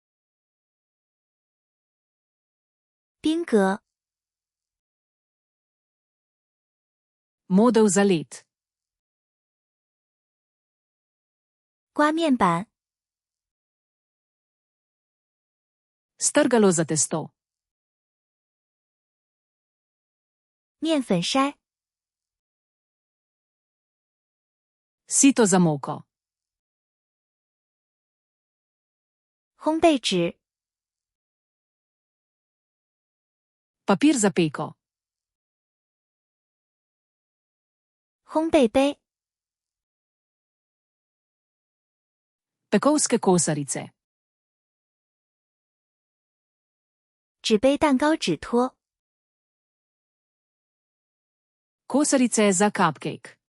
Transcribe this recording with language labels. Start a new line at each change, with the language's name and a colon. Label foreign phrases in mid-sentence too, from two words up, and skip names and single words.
Chinese: 冰格、
Slovenian: Model za led.
Chinese: 刮面板、
Slovenian: Strgalo za testo.
Chinese: 面粉筛、
Slovenian: Sito za moko.
Chinese: 烘焙纸、
Slovenian: Papir za peko.
Chinese: 烘焙杯、
Slovenian: Pekovske kosarice.
Chinese: 纸杯蛋糕纸托、
Slovenian: Kosarice za cupcake.